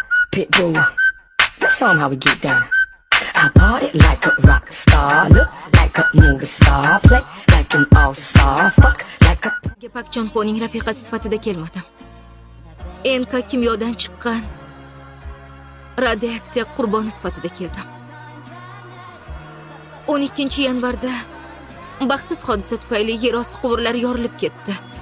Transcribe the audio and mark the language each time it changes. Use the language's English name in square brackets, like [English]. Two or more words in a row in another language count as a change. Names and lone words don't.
[English] Pitbull. Let's show 'em how we get down. I party like a rock star, look like a movie star, play like an all-star, fuck like a... [Uzbek] Pak Chonxoning rafiqasi sifatida kelmadim. Enka kimyodan chiqqan radiatsiya qurboni sifatida keldim. 12-yanvarda baxtsiz hodisa tufayli yer osti quvurlari yorilib ketdi.